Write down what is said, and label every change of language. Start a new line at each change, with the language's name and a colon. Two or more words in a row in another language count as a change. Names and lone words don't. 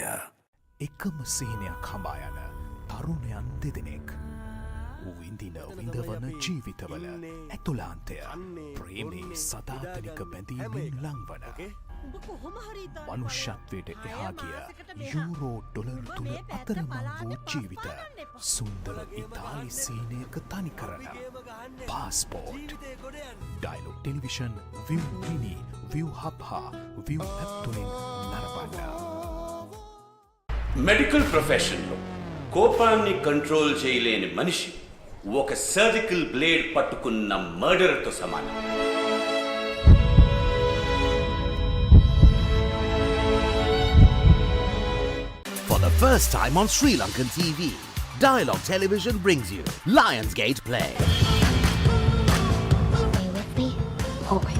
Sinhala: එකම සීනයක් හඹා යන තරුණයන් දෙදෙනෙක් විඳින විඳවන ජීවිතවල ඇතුලාන්තය ප්‍රේමී සදාතනික බැඳීමෙන් ලංවන මනුෂ්‍යත්වයට එහා ගිය යූරෝ ඩොලර් තුන අතරමං වූ ජීවිත සුන්දර ඉතාලි සීනයක තනි කරන පාස්පෝට් ඩයලොග් ටෙලිවිෂන් ViU Mini ViU Hub හා ViU App තුලින් නරඹන්න.
English: medical profession
Telugu: కోపాన్ని కంట్రోల్ చేయలేని మనిషి ఒక
English: surgical blade
Telugu: పట్టుకున్న మర్డర్తో సమానం.
English: For the first time on Sri Lankan TV, Dialog Television brings you Lionsgate Play. Stay with me. Always.